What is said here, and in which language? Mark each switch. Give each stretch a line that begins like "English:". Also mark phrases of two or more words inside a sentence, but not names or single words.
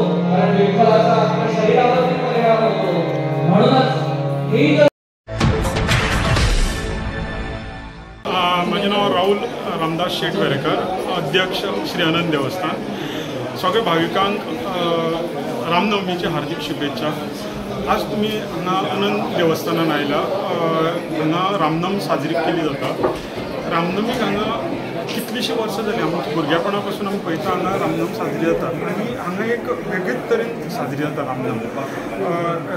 Marathi: कारण विठ्ठलाचा आपल्या शरीरावरती परिणाम होतो. म्हणूनच ही माझे नाव राहुल रामदास शेट वेरेकर, अध्यक्ष श्री अनंत देवस्थान.
Konkani: सगळे भाविकांक रामनवमीची हार्दिक शुभेच्छा. आज तुम्ही हांगा अनंत देवस्थानान आयला. हांगा रामनवमी साजरी केली जाता. रामनवमीक हांगा कितलीशीं वर्सां जालीं. आमच्या भुरगेपणा पासून आमी पळयता हांगा रामनवमी साजरी जाता आनी हांगा एक वेगळेच तरेन साजरी जाता रामनवमी.